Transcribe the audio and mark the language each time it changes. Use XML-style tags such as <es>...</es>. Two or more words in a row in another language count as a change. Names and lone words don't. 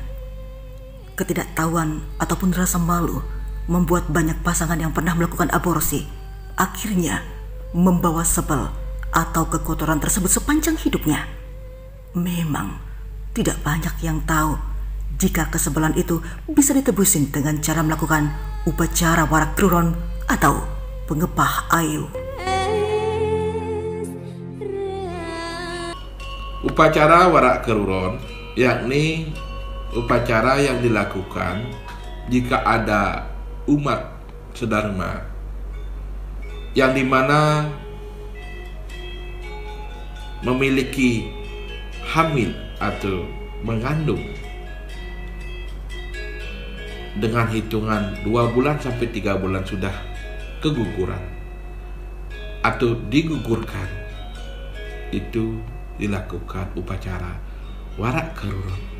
<id>Ketidaktahuan ataupun rasa malu membuat banyak pasangan yang pernah melakukan aborsi akhirnya membawa sebel atau kekotoran tersebut sepanjang hidupnya. Memang tidak banyak yang tahu jika kesebelan itu bisa ditebusin dengan cara melakukan upacara warak keruron atau pengepah ayu. Upacara warak keruron yakni upacara yang dilakukan jika ada umat sedharma yang dimana memiliki hamil atau mengandung dengan hitungan 2 bulan sampai 3 bulan sudah keguguran atau digugurkan, itu dilakukan upacara warak keruron.</id>